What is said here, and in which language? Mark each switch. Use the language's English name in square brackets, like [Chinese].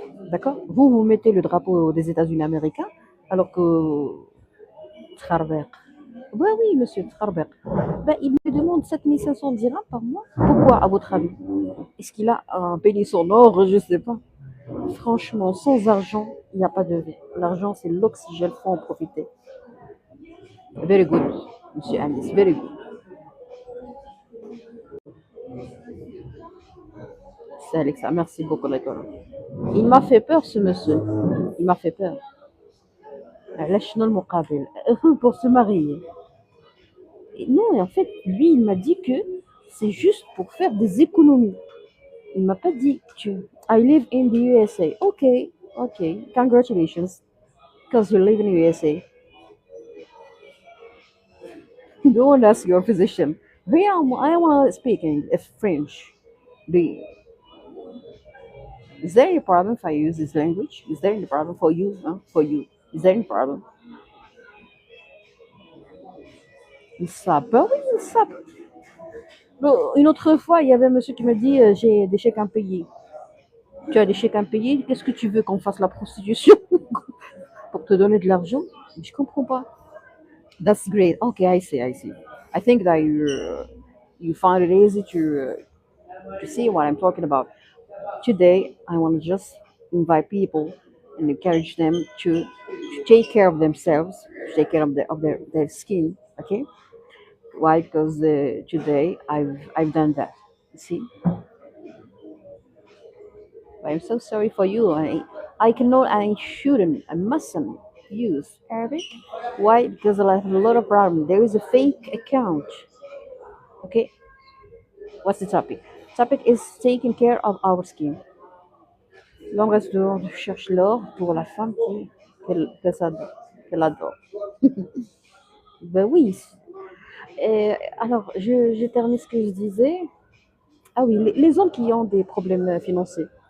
[French] D'accord? Vous mettez le drapeau des États-Unis américains, alors que Tcharber. Oui, oui, monsieur Tcharber. Ben, il me demande 7500 dirhams par mois. Pourquoi, à votre avis? Est-ce qu'il a un pénis en or? Je ne sais pas. Franchement, sans argent, il n'y a pas de vie. L'argent, c'est l'oxygène, faut en profiter. [English] Very good, monsieur Anis, very good. [French] C'est Alexa, merci beaucoup, d'accord. Il m'a fait peur, ce monsieur. Il m'a fait peur. Lâche-nous le muqabil. Pour se marier. Et non, en fait, lui, il m'a dit que c'est juste pour faire des économies. Il m'a pas dit que [English] I live in the USA. Okay, okay, congratulations, because you live in the USA. Don't ask your physician. Here I want to speak in French. Do, is there any problem if I use this language? Is there any problem for you? Huh? For you? Is there any problem? [French] Ils savent. Ben oui, ils savent. Bon, une autre fois, il y avait un monsieur qui m'a dit j'ai des chèques impayés. Tu as des chèques impayés, qu'est-ce que tu veux qu'on fasse la prostitution pour te donner de l'argent? Je comprends pas. [English] That's great. Okay, I see, I see. I think that you find it easy to see what I'm talking about. Today, I want to just invite people and encourage them to take care of themselves, to take care of their skin. Okay, why? Because today I've done that. You see, I'm so sorry for you. I cannot, I shouldn't, I mustn't use Arabic. Why? Because I have a lot of problems. There is a fake account. Okay, what's the topic? Topic is taking care of our skin. [French] L'homme reste dehors, cherche l'or pour la femme qu'elle adore. Ben oui. Alors, je termine ce que je disais. Ah oui, les hommes qui ont des problèmes financiers.